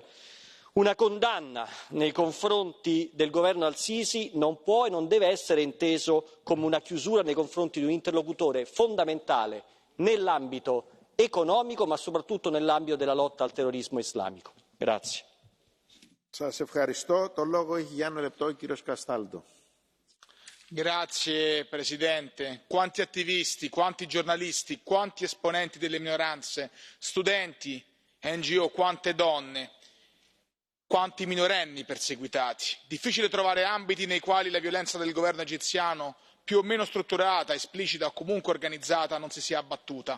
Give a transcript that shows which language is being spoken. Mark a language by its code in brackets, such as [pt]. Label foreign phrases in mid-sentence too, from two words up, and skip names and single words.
[it] Una condanna nei confronti del governo al-Sisi non può e non deve essere inteso come una chiusura nei confronti di un interlocutore fondamentale nell'ambito economico, ma soprattutto nell'ambito della lotta al terrorismo islamico. Grazie. [el] Σας ευχαριστώ. Το λόγο έχει για 1 λεπτό ο κύριος Καστάλντο. [it] Grazie Presidente. Quanti attivisti, quanti giornalisti, quanti esponenti delle minoranze, studenti, NGO, quante donne, quanti minorenni perseguitati. Difficile trovare ambiti nei quali la violenza del governo egiziano, più o meno strutturata, esplicita o comunque organizzata, non si sia abbattuta.